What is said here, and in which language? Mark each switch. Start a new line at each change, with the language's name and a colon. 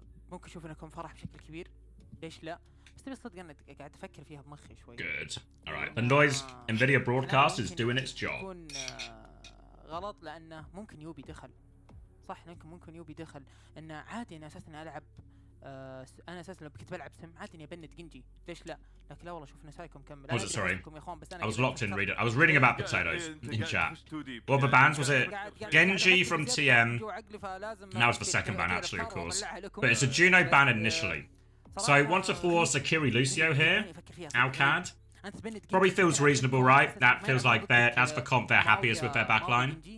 Arabic: ممكن نشوف انكم فرح بشكل كبير، ليش لا؟ بس تبي صدق انا قاعد افكر فيها بمخي شوي.
English: good. All right. The noise Nvidia broadcast is doing its job.
Arabic: يكون غلط لانه ممكن يوبي دخل. صح، ممكن يوبي دخل، انه عادي انا اساسا العب انا اساسا لو كنت بلعب سم عادي اني ابند جنجي، ليش لا؟ لكن لا والله شوفنا سايكم كمل.
English: Was it sorry? I was locked in reading. I was reading about potatoes in chat. What the bans was it? Genji from TM. Now it's the second ban actually, of course. But it's a Juno ban initially. So once a four Sakiri Lucio here, Alcad. Probably feels reasonable, right? That feels like that's the comp they're happiest with their backline.